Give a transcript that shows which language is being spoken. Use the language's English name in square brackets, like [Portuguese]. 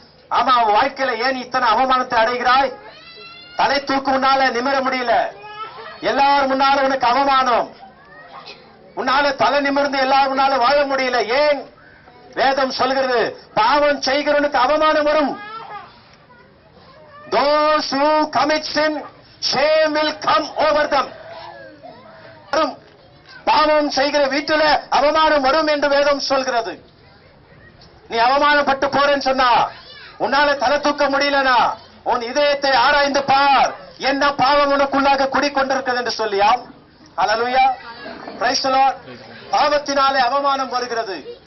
[Tamil] ஆமா, அவன் வாழ்க்கையில ஏன் இத்தனை அவமானத்தை அடைகிறாய்? தலை தூக்கு முன்னால நிமிர முடியல, எல்லாரும் முன்னால உனக்கு அவமானம், உன்னால தலை நிமிர்ந்து எல்லாரும் முன்னால வாழ முடியல. ஏன்? வேதம் சொல்கிறது, பாவம் செய்கிறவனுக்கு அவமானம் வரும். [English] Those who commit sin, shame will come over them. [Tamil] பாவம் செய்கிற வீட்டுல அவமானம் வரும் என்று வேதம் சொல்கிறது. நீ அவமானப்பட்டு போறேன்னு சொன்னா, உன்னால தலை தூக்க முடியலனா, உன் இதயத்தை ஆராய்ந்து பார், என்ன பாவம் உனக்குள்ளாக குடிக்கொண்டிருக்கிறது என்று சொல்லியாம். ஹல்லேலூயா, [English] Praise the Lord. [Tamil] பாவத்தினாலே அவமானம் வருகிறது.